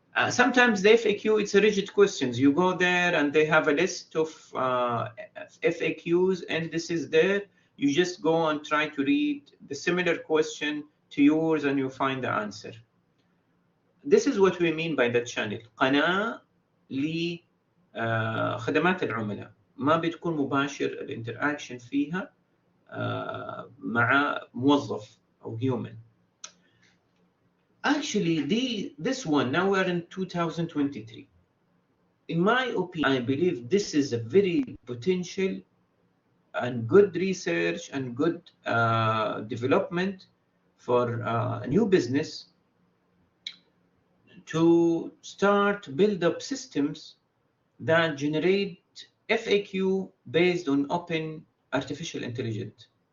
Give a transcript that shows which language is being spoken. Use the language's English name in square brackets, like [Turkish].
[English] Sometimes the FAQ, it's a rigid questions. You go there and they have a list of FAQs and this is there. You just go and try to read the similar question to yours and you find the answer. This is what we mean by the channel. [Arabic] قناة لخدمات العملاء. ما بتكون مباشر الانتراكشن فيها مع موظف أو human. [English] Actually, this one, now we're in 2023. In my opinion, I believe this is a very potential and good research and good development for a new business to start build up systems that generate FAQ based on open artificial intelligence.